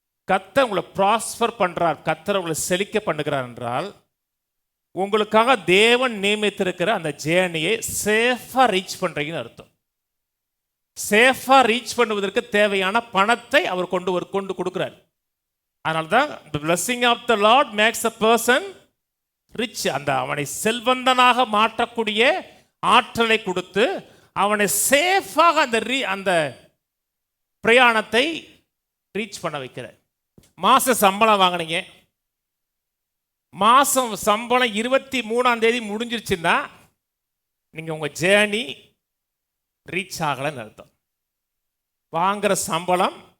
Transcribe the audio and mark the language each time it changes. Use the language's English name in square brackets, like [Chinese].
[Tamil] கர்த்தர் உங்களை ப்ராஸ்பர் பண்ணுறார், கர்த்தர் உங்களை செழிக்க பண்ணுகிறார் என்றால் உங்களுக்காக தேவன் நியமித்திருக்கிற அந்த ஜேர்னியை சேஃபாக ரீச் பண்ணுறீங்கன்னு அர்த்தம். சேஃபாக ரீச் பண்ணுவதற்கு தேவையான பணத்தை அவர் கொண்டு கொடுக்குறார். அதனால தான் [English] the blessing of the Lord makes a person rich. [Tamil] அவனை செல்வந்தனாக மாற்றக்கூடிய ஆற்றலை கொடுத்து அவனை சேஃபாக அந்த பிரயாணத்தை ரீச் பண்ண வைக்கிறார். மாச சம்பளம் வாங்கினீங்க, மாசம் சம்பளம் 23ஆம் தேதி முடிஞ்சிருச்சுன்னா நீங்க உங்க ஜேர்னி ரீச் ஆகலைன்னு அர்த்தம். வாங்குற சம்பளம்